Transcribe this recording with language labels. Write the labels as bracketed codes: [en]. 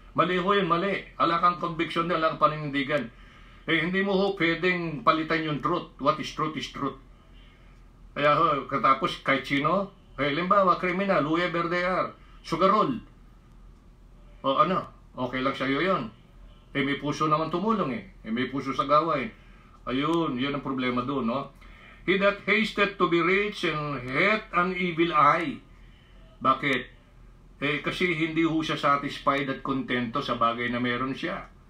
[tl] Mali ho yun, mali. Ala kang conviction, ala kang paninindigan. Hindi mo ho pwedeng palitan yung truth. [en] What is truth is truth. [tl] Kaya ho, katapos kahit sino, limbawa, kriminal, [en] whoever they are, [tl] sugarol. O ano, okay lang sa'yo yun. May puso naman tumulong may puso sa gawain. Ayun, yun ang problema doon, no? [en] He that hasted to be rich and hath an evil eye. [tl] Bakit? Kasi hindi ho siya satisfied at kontento sa bagay na meron siya.